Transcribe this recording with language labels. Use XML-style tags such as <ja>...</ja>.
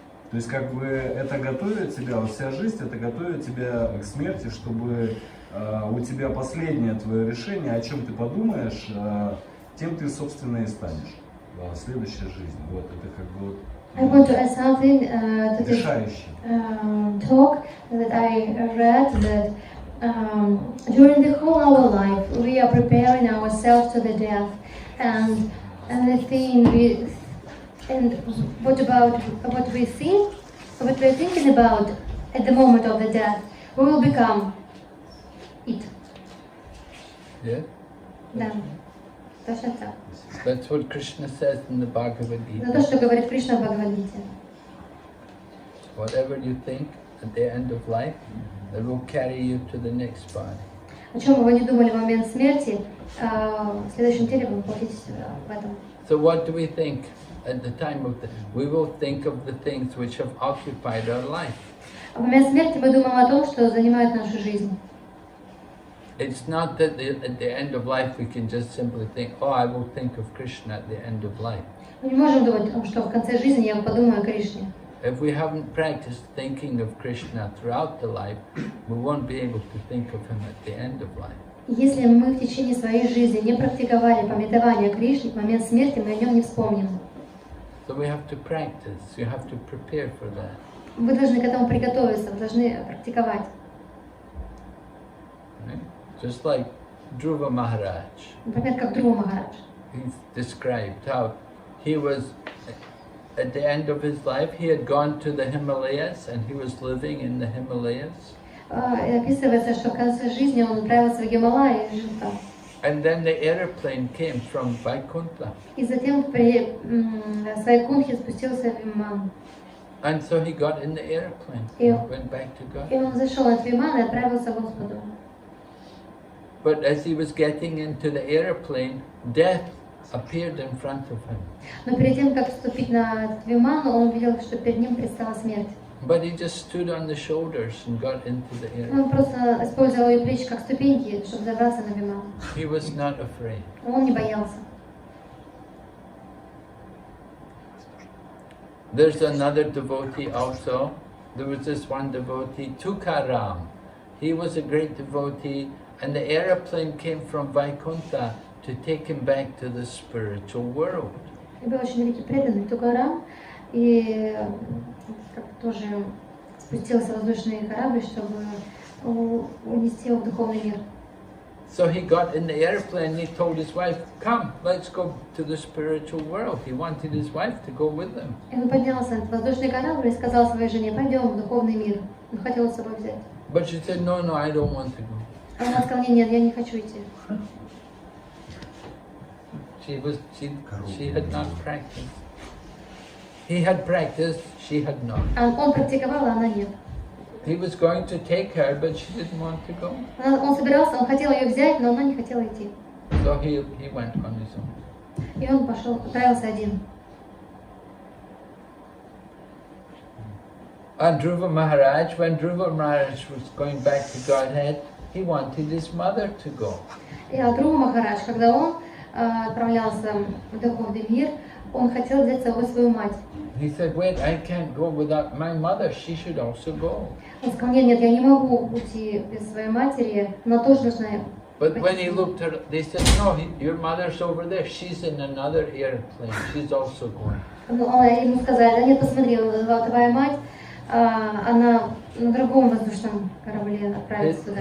<ru>То есть как бы это готовит тебя, вот вся жизнь это готовит тебя к смерти, чтобы у тебя последнее твое решение, о чем ты подумаешь, тем ты, собственно, и станешь в следующей жизни. Вот это как бы вот.</ru> <en>I want to add something to this talk that I read, that during the whole our life we are preparing ourselves to the death, and the thing we and what we think, what we're thinking about at the moment of the death, we will become it. Yeah?</en> <ru>Да, точно так.</ru> <en>That's what Krishna says in the Bhagavad</en> <ru>Это то,</ru> <en>Gita.</en> <ru>что говорит Кришна в Бхагавад-гите.</ru> <en>Whatever you think at the end of life, that will carry you to the next body.</en> <ru>О чем бы вы не думали в момент смерти, в следующем теле вы находитесь в этом.</ru> <en>So what do we think at the time of we will think of the things which have occupied our life.</en> <ru>В момент смерти мы думаем о том, что занимает нашу жизнь.</ru> <en>It's not that at the end of life we can just simply think, oh, I will think of Krishna at the end of life.</en> <ru>Мы не можем думать, что в конце жизни я подумаю о Кришне.</ru> <en>If we haven't practiced thinking of Krishna throughout the life, we won't be able to think of him at the end of life.</en> <ru>Если мы в течение своей жизни не практиковали памятование о Кришне, в момент смерти мы о нем не вспомним.</ru> <en>So we have to practice, you have to prepare for that.</en> <ru>Вы должны к этому приготовиться, вы должны практиковать.</ru> <en>Right? Just like Dhruva Maharaj.</en> <ru>Например, как Dhruva Maharaj.</ru> <en>He's described how he was, at the end of his life, he had gone to the Himalayas and he was living in the Himalayas.</en> <ru>Описывается, что в конце жизни он отправился в Гималаи и жил там.</ru> <en>And then the airplane came from Vaikuntha.</en> <ru>И затем при Вайкунтхе спустился Виман.</ru> <en>And so he got in the airplane and went back to God.</en> <ru>И он зашел от Вимана и отправился к Господу.</ru> <en>But as he was getting into the airplane, death appeared in front of him.</en> <ru>Но перед тем, как вступить на Виман, он увидел, что перед ним предстала смерть.</ru> <en>But he just stood on the shoulders and got into the airplane.</en> <ru>Он просто использовал ее плечи как ступеньки, чтобы забраться на Виман.</ru> <en>He was not afraid.</en> <ru>Он не боялся.</ru> <en>There's another devotee also. There was this one devotee, Tukaram. He was a great devotee, and the airplane came from Vaikuntha to take him back to the spiritual world.</en> <ru>И был очень великий преданный Тукарам, и тоже спустился воздушный корабль, чтобы унести его в духовный мир.</ru> <en>So he got in the airplane and he told his wife, come, let's go to the spiritual world. He wanted his wife to go with him.</en> <ru>И он поднялся на воздушный корабль и сказал своей жене, пойдем в духовный мир. Он хотел с собой взять.</ru> <en>But she said, no, I don't want to go.</en> <ru>А она сказала, нет, я не хочу идти.</ru> <en>She had not practiced. He had practiced, she had not.</en> <ru>Он практиковал, а она нет.</ru> <en>He was going to take her, but she didn't want to go.</en> <ru>Он собирался, он хотел ее взять, но она не хотела идти.</ru> <en>So he went on his own.</en> <ru>И он пошел, отправился один.</ru> <en>And Dhruva Maharaj, when Dhruva Maharaj was going back to Godhead, he wanted his mother to go.</en> <ru>И Dhruva Махарадж, когда он отправлялся в духовный мир, он хотел взять с собой свою мать.</ru> <en>He said, wait, I can't go without my mother, she should also go.</en> <ru>Он сказал, нет, я не могу уйти без своей матери, она тоже должна.</ru> <en>But when he looked at her, they said, no, your mother's over there, she's in another airplane, she's also going.</en> <ru>Ему сказали, да нет, посмотри, твоя мать, она на другом воздушном корабле отправится туда.</ru>